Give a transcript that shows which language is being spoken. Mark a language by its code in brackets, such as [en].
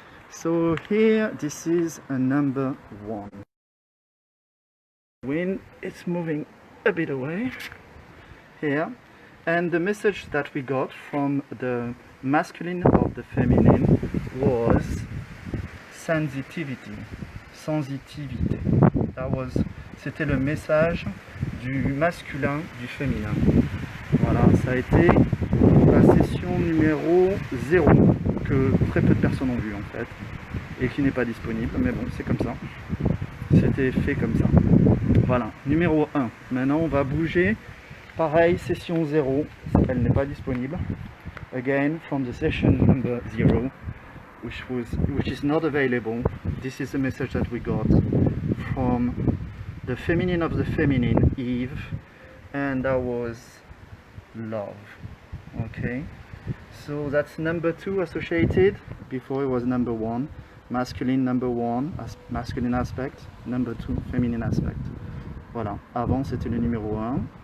[en] So here, this is a number 1. Wind, it's moving a bit away here, and the message that we got from the masculine of the feminine was sensitivity, sensitivité. [fr] C'était le message du masculin, du féminin. Voilà, ça a été la session numéro 0 que très peu de personnes ont vu en fait, et qui n'est pas disponible, mais bon, c'est comme ça. C'était fait comme ça. Voilà, numéro 1. Maintenant, on va bouger. Pareil, session 0, elle n'est pas disponible. [en] Again, from the session number 0, which is not available. This is the message that we got from the feminine of the feminine, Eve, and that was love. Okay, so that's number 2 associated. Before it was number 1, masculine number 1, masculine aspect, number 2, feminine aspect. [fr] Voilà, avant c'était le numéro 1.